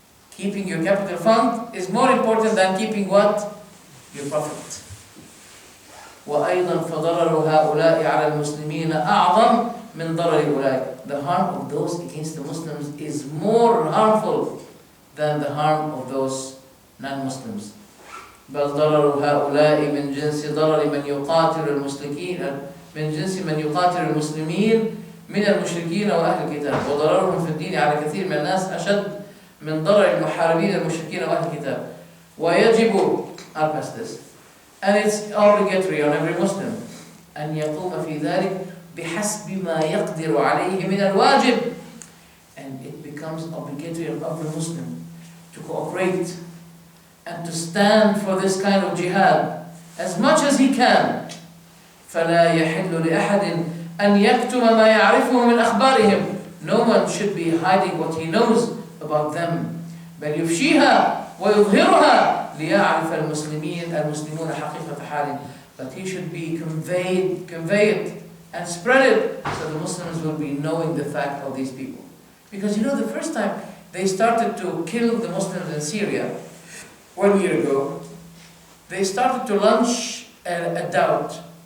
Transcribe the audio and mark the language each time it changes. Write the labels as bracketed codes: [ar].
[en] Keeping your capital fund is more important than keeping what? Your profit. [ar] وَأَيْضًا فَضَرَرُ هَؤُلَاءِ عَلَى الْمُسْلِمِينَ أَعْظَمْ مِنْ ضَرَرِ أُولَٰئِكَ. [en] The harm of those against the Muslims is more harmful than the harm of those non-Muslims. [ar] بَلْ ضَرَرُ هَؤُلَاءِ مِنْ جِنْسِ ضَرَرِ مَنْ يُقَاتِلُ الْمُسْلِمِينَ مِنْ جِنْسِ مَنْ يُقَاتِلُ الْمُسْلِمِينَ مِنَ الْمُشْرِكِينَ وَأَهْلِ الْكِتَابِ وَضَرَرُهُمْ فِي الدِّينِ عَلَى كَثِيرٍ مِنَ النَّاسِ أَشَدُّ مِنْ ضَرَرِ الْمُحَارِبِينَ الْمُشْرِكِينَ وَأَهْلِ الْكِتَابِ وَيَجِبُ, [en] I'll pass this, and it's obligatory on every Muslim [ar] أن يقوم في ذلك بحسب ما يقدر عليه من الواجب, [en] and it becomes obligatory on every Muslim to cooperate and to stand for this kind of jihad as much as he can. [ar] فلا يحل لأحد أن يكتم ما يعرفه من أخبارهم. [en] No one should be hiding what he knows about them. [ar] بل يفشيها ويظهرها ليعرف المسلمون حقيقة حالهم. [en] But he should be convey it and spread it so the Muslims will be knowing the fact of these people. Because you know, the first time they started to kill the Muslims in Syria 1 year ago, they started to launch a doubt.